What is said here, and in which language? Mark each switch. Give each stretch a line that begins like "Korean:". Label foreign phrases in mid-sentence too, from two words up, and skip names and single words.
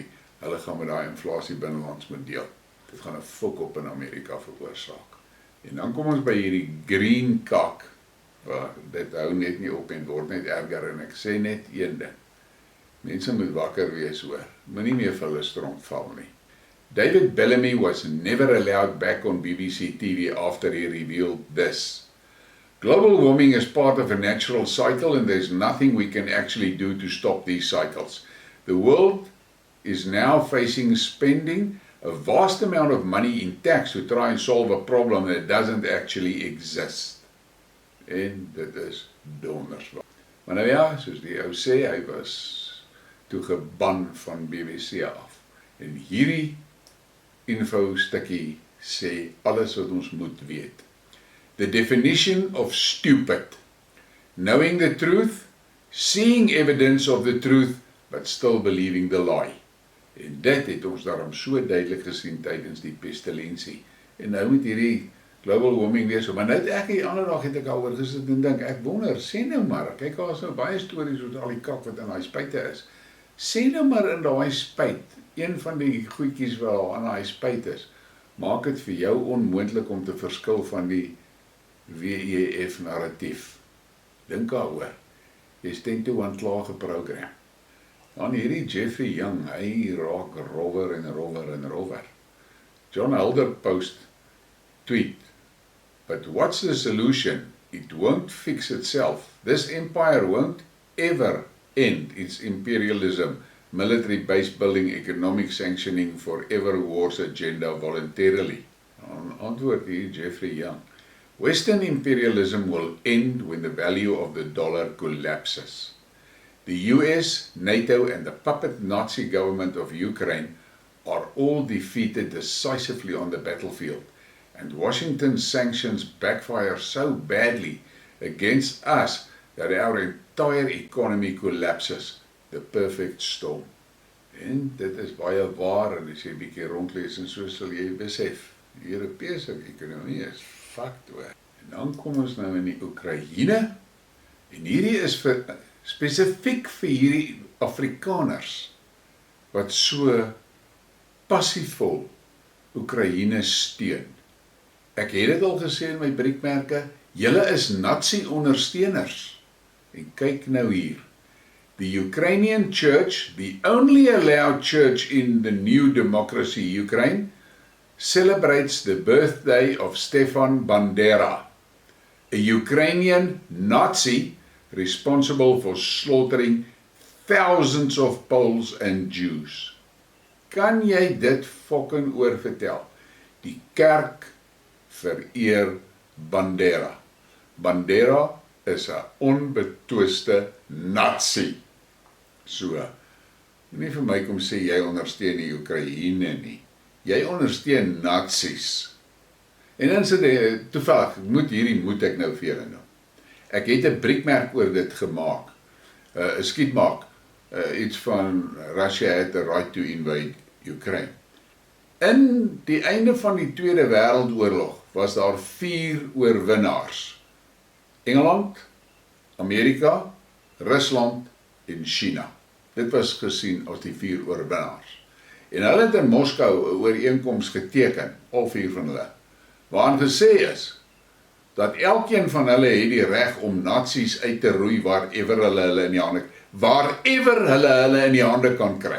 Afrikaans: Hulle gaan met daai inflasie binnelands moet deel. Dit gaan 'n fok op in Amerika veroorsaak. En dan kom ons by hierdie green kak, dit hou net nie op en word net erger en ek sê net een ding. Mense moet wakker wees hoor, moenie meer vir hulle stronk val nie.
English: David Bellamy was never allowed back on BBC TV after he revealed this. Global warming is part of a natural cycle and there's nothing we can actually do to stop these cycles. The world is now facing spending a vast amount of money in tax to try and solve a problem that doesn't actually exist.
Afrikaans: En dit is donders. Maar nou ja, soos die ou sê, hy was toe geban van BBC af. En hierdie info stukkie sê alles wat ons moet weet.
English: The definition of stupid. Knowing the truth, seeing evidence of the truth, but still believing the lie.
Afrikaans: En dit het ons daarom so duidelik gesien tydens die pestilensie. En nou met hierdie
English: global warming
Afrikaans: weer so, maar nou ek die ander dag het ek daaroor gesit en dink, ek wonder, sê nou maar, kyk daar is nou baie stories oor al die kak wat in daai spuite is. Sê nou maar in daai spuit, een van die goedjies wat aan daai spuit is, maak dit vir jou onmoontlik om te verskil van die WEF narratief. Dink daaroor. Jy's 10-to-1 klaar geprogram. Dan hierdie Jeffrey Young, hy raak rower en rower en rower.
English: John Helder post tweet, but what's the solution? It won't fix itself. This empire won't ever end its imperialism, military base building, economic sanctioning, forever wars agenda voluntarily.
Afrikaans: Antwoord hier Jeffrey Young.
English: Western imperialism will end when the value of the dollar collapses. The US, NATO and the puppet Nazi government of Ukraine are all defeated decisively on the battlefield, and Washington's sanctions backfire so badly against us that our entire economy collapses. The perfect storm.
Afrikaans: En dit is baie waar, en as jy 'n bietjie rondlees en so sal jy besef, die Europese ekonomie is fucked hoor. En dan kom ons nou in die Oekraïne, en hierdie is spesifiek vir hierdie Afrikaners, wat so passievol Oekraïne steun. Ek het dit al gesê in my Briekmerke, julle is nazi-ondersteuners. En kyk nou hier.
English: The Ukrainian church, the only allowed church in the new democracy Ukraine, celebrates the birthday of Stefan Bandera, a Ukrainian Nazi responsible for slaughtering thousands of Poles and Jews.
Afrikaans: Kan jy dit fucking oorvertel? Die kerk vereer Bandera. Bandera is 'n onbetwiste Nazi. So, nie vir my kom sê jy ondersteun die Oekraïne nie. Jy ondersteun Nazis. En dan sê jy, toevallig, moet ek nou vir julle noem. Ek het 'n briekmerk oor dit gemaak. 'n Skidmark, iets van
English: Russia had the right to invade Ukraine.
Afrikaans: In die einde van die Tweede Wêreldoorlog was daar 4 oorwinnaars. Engeland, Amerika, Rusland en China. Dit was gesien as die 4 oorwinnaars. En hulle het in Moskou 'n ooreenkoms geteken, al 4 van hulle, waarin gesê is dat elkeen van hulle het die reg om nazi's uit te roei waarever hulle in die hande kan kry.